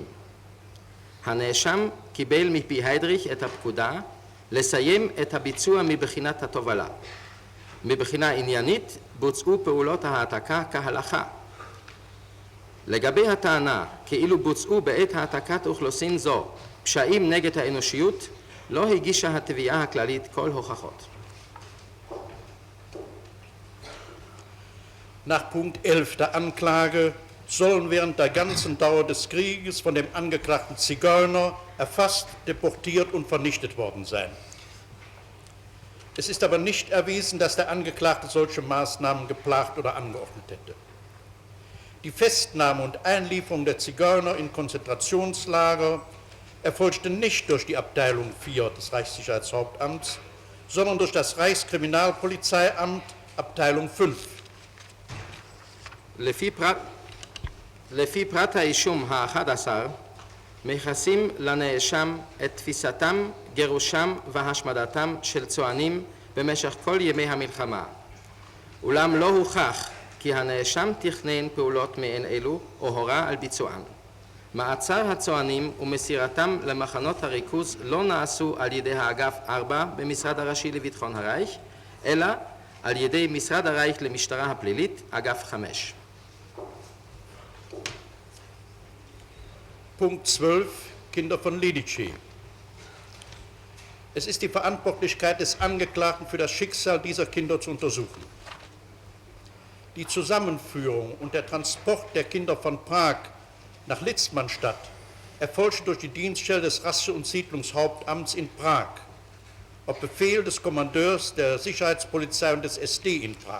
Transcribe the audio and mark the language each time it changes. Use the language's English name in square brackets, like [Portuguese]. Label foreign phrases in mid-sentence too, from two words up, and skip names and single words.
[Hebrew] הנאשם קיבל מפי היידריך את הפקודה לסיים את הביצוע מבחינת התובלה. מבחינה עניינית בוצעו פעולות ההעתקה כהלכה. לגבי הטענה כאילו בוצעו בעת העתקת אוכלוסין זו פשעים נגד האנושיות, לא הגישה התביעה הכללית כל הוכחות. [German] Nach Punkt 11 der Anklage sollen während der ganzen Dauer des Krieges von dem angeklagten Zigeuner erfasst, deportiert und vernichtet worden sein. Es ist aber nicht erwiesen, dass der Angeklagte solche Maßnahmen geplant oder angeordnet hätte. Die Festnahme und Einlieferung der Zigeuner in Konzentrationslager erfolgte nicht durch die Abteilung 4 des Reichssicherheitshauptamts, sondern durch das Reichskriminalpolizeiamt, Abteilung 5. [Hebrew] לפי פרט האישום ה-11 מייחסים לנאשם את תפיסתם, גירושם והשמדתם של צוענים במשך כל ימי המלחמה. אולם לא הוכח כי הנאשם תכנן פעולות מעין אלו או הורה על ביצוען. מעצר הצוענים ומסירתם למחנות הריכוז לא נעשו על ידי האגף 4 במשרד הראשי לביטחון הרייך, אלא על ידי משרד הרייך למשטרה הפלילית, אגף 5. [German] Punkt 12, Kinder von Lidice. Es ist die Verantwortlichkeit des Angeklagten, für das Schicksal dieser Kinder zu untersuchen. Die Zusammenführung und der Transport der Kinder von Prag nach Litzmannstadt erfolgte durch die Dienststelle des Rasse- und Siedlungshauptamts in Prag, auf Befehl des Kommandeurs der Sicherheitspolizei und des SD in Prag.